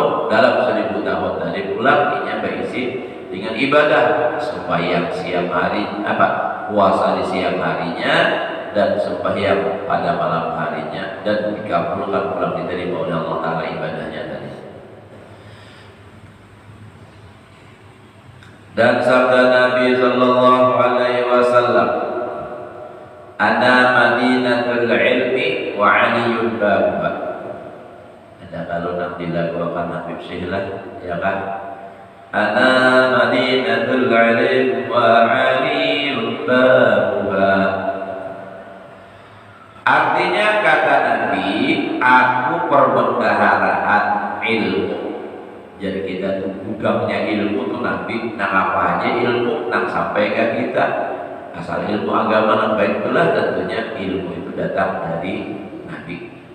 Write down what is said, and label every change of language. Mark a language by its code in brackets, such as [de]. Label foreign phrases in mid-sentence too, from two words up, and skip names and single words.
[id] Dalam 1.000 tahun tadi pula ini berisi dengan ibadah, sembahyang siang hari, puasa di siang harinya dan sembahyang pada malam harinya, dan dikabulkan pulang diterima oleh Allah Ta'ala ibadahnya tadi. Dan sabda Nabi [ar] صلى الله عليه وسلم, أنا مدينة العلم وعلي بابها. [ms] Ada kalau nak dilakukan Habib Syihlah, [id] ya kan? [ar] أنا مدينة العلم وعلي بابها. [id] Artinya kata Nabi, aku perbendaharaan ilmu. [bjn] Jadi kita tuh gudangnya ilmu tuh Nabi, nang apa aja ilmu nang sampai ke kita. Asal ilmu agama nang baik itulah tentunya ilmu itu datang dari Nabi.